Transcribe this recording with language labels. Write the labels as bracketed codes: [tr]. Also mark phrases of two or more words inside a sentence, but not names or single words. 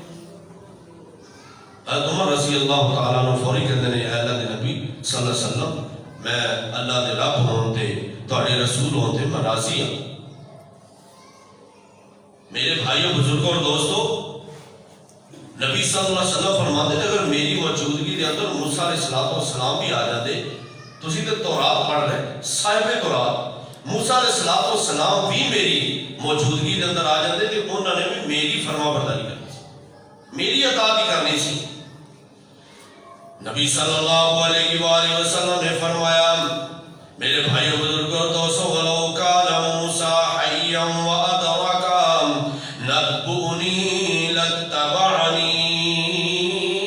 [pa] حضرت عمر [ar] رضی اللہ تعالیٰ عنہ [ur] فوری کہتے ہیں [pa] اے اللہ دے نبی [ar] صلی اللہ علیہ وسلم [pa] میں اللہ دے رب ہوں تے تواڈے رسول ہوں تے میں راضی ہوں میرے بھائیوں بزرگوں اور دوستوں نبی [ar] صلی اللہ علیہ وسلم [pa] فرماتے ہیں اگر میری موجودگی دے اندر موسیٰ [ar] علیہ السلام [pa] بھی آ جاتے تسی تے تورات پڑھ رہے صاحب تورات موسیٰ [ar] علیہ السلام [pa] بھی میری موجودگی دے اندر آ جاتے کہ انہوں نے بھی میری فرما برداری کرنی سی میری اطاعت کرنی سی [ur] نبی [ar] صلی اللہ علیہ وآلہ وسلم [ur] نے فرمایا میرے بھائیوں بزرگوں دوستوں [ar] وَلَوْ كَانَ مُوسَىٰ حَيًّا وَأَدْرَكَ نَبُّؤْنِي لَاتَّبَعَنِي